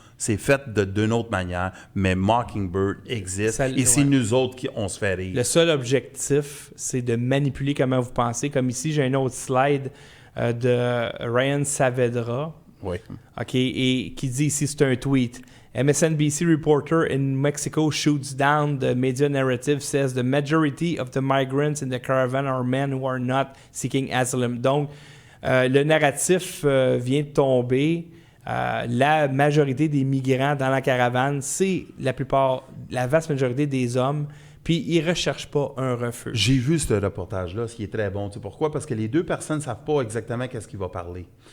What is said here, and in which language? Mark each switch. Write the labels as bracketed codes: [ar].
[fr] C'est fait d'une autre manière, mais Mockingbird existe et c'est ouais. nous autres qui on se fait rire. Le seul objectif, c'est de manipuler comment vous pensez. Comme ici, j'ai un autre slide de Ryan Saavedra. Oui. OK, et qui dit ici, c'est un tweet. [en] MSNBC reporter in Mexico shoots down the media narrative, says the majority of the migrants in the caravan are men who are not seeking asylum. [fr] Donc, le narratif vient de tomber. La majorité des migrants dans la caravane, c'est la vaste majorité des hommes, puis ils ne recherchent pas un refuge. J'ai vu ce reportage-là, ce qui est très bon. Tu sais pourquoi? Parce que les deux personnes ne savent pas exactement qu'est-ce qu'il va parler.